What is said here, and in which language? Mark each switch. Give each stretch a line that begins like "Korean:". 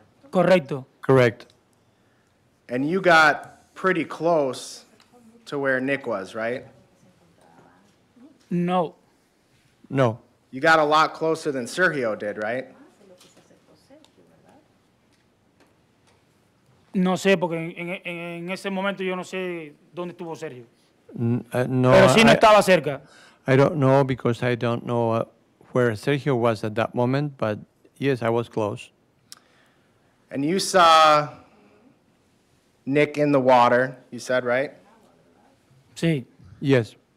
Spanish: Correcto.
English: Correct. And you got pretty close to where Nick was, right?
Spanish: No,
English: No. You got a lot closer than Sergio did, right?
Spanish: no sé, porque en ese momento yo no sé dónde estuvo Sergio. No, Pero sí no estaba cerca.
English: I don't know because I don't know where Sergio was at that moment, but yes, I was close. And you saw Nick in the water, you said, right?
Spanish: Sí.
English: Yes.